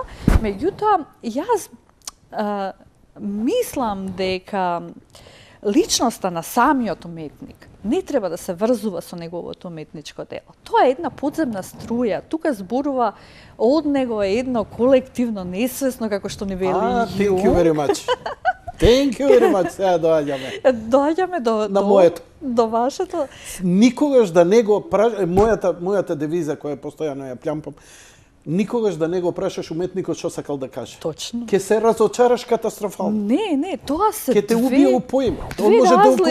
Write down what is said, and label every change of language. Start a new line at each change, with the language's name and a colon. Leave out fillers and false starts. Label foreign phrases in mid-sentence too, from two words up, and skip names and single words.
Macedonian: Меѓутоа, јас мислам дека личноста на самиот уметник не треба да се врзува со неговото уметничко дело. Тоа е една подземна струја. Тука зборува од него едно колективно несвесно, како што ни вели Јунг.
English: Thank you very much. Thank you very much.
Macedonian: Сега доаѓаме. Доаѓаме до вашето. Никогаш да не го мојата девиза која постојано ја плямпам, никогаш да не го прашаш уметникот што сакал да каже. Точно. Ке се разочараш катастрофално. Не, тоа се ке те убие у поима.